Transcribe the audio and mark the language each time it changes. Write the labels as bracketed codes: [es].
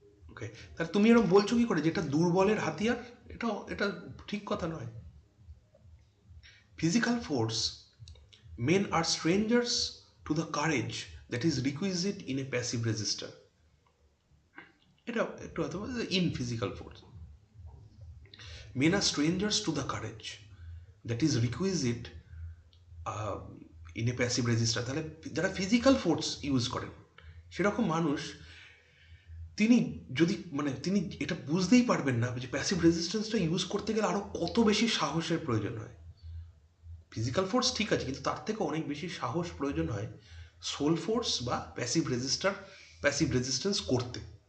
[bn] ওকে, তাহলে তুমি এরকম বলছো কি করে যেটা দুর্বলের হাতিয়ার? এটা এটা ঠিক কথা নয়। [en] Physical force, men are strangers to the courage that is requisite in a passive resistor. [bn] এটা একটু হয়তো [en] In physical force, men are strangers to the courage that is requisite in a passive resistor. [bn] তাহলে যারা physical force use করেন সেরকম মানুষ, তিনি যদি মানে তিনি এটা বুঝতেই পারবেন না যে প্যাসিভ রেজিস্ট্যান্সটা ইউজ করতে গেলে আরও কত বেশি সাহসের প্রয়োজন হয়। ফিজিক্যাল ফোর্স ঠিক আছে, কিন্তু তার থেকে অনেক বেশি সাহস প্রয়োজন হয় সোল ফোর্স বা প্যাসিভ রেজিস্ট্যান্স করতে।